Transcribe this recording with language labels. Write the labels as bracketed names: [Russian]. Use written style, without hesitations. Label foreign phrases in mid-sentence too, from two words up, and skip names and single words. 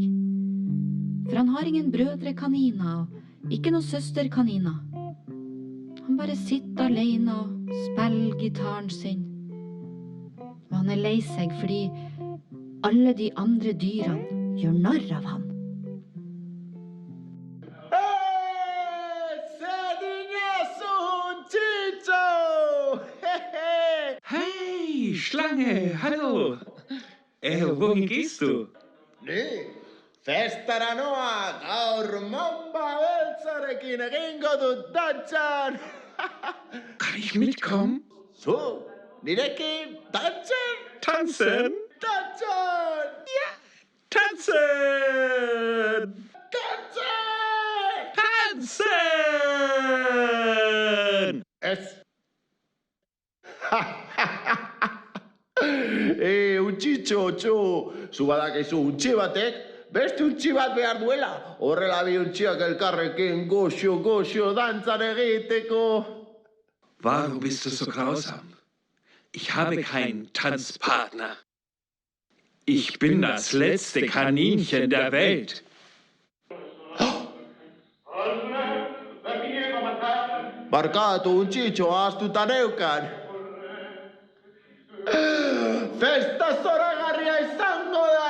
[Norwegian] For han har ingen brødrekaniner og ikke noen søsterkaniner. Han bare sitter alene og spiller gitaren sin. Og han er lei seg fordi alle de andre dyrene gjør narr av han. [German] Hey, Schlange, hallo. Wohin gehst du? Nee, [Basque] festara noa, gaur mamba beltzarekin egingo dut dantzan. [German] Kann ich mitkommen? [Basque] Zu, nirekin dantzan? [German] Tanzen? [Basque] Dantzan! [German] Ja, tanzen! [Basque] Dantzan! [German] Tanzen! [Basque] Ez. Untxitxo, txo, zu badakizu untxi batek, beste untxi bat behar duela. Horrela bi untxiak elkarrekin goxo dantzan egiteko. [German] Warum bist du so grausam? Ich habe keinen Tanzpartner. Ich bin das letzte Kaninchen der Welt. [Basque] Barkatu untxitxo ahaztuta neukan. Festa zoragarria izango da!